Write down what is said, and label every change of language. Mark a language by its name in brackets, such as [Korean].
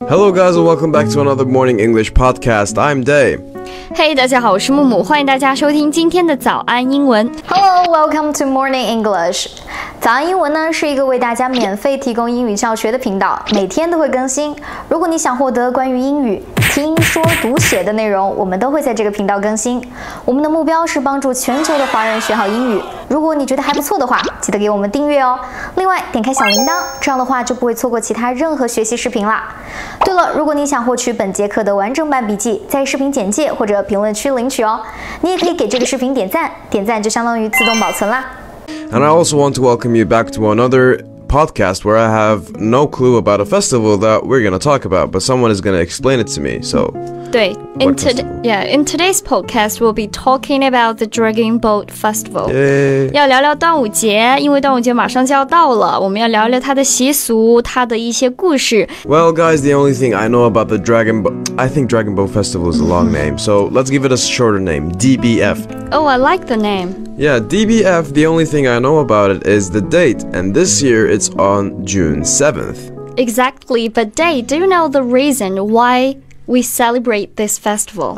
[English] Hello guys and welcome back to another morning English podcast. I'm Day. [Chinese] Hey, 大家好，我是木木，欢迎大家收听今天的早安英文。 [English] Hello, welcome to Morning English. [Chinese] 早安英文呢是一个为大家免费提供英语教学的频道，每天都会更新。如果你想获得关于英语听说读写的内容，我们都会在这个频道更新。我们的目标是帮助全球的华人学好英语。如果你觉得还不错的话，记得给我们订阅哦。另外，点开小铃铛，这样的话就不会错过其他任何学习视频啦。对了，如果你想获取本节课的完整版笔记，在视频简介或者评论区领取哦。你也可以给这个视频点赞，点赞就相当于自动保存啦。 [English] And I also want to welcome you back to another podcast where I have no clue about a festival that we're going to talk about, but someone is going to explain it to me. So, 对 in today's podcast, we'll be talking about the Dragon Boat Festival. [Chinese] 要聊聊端午节，因为端午节马上就要到了，我们要聊聊它的习俗，它的一些故事。 [English] Well, guys, the only thing I know about the I think Dragon Boat Festival is a long name, so let's give it a shorter name, DBF. Oh, I like the name. Yeah, DBF, the only thing I know about it is the date, and this year it's on June 7th. Exactly, but Day, do you know the reason why we celebrate this festival?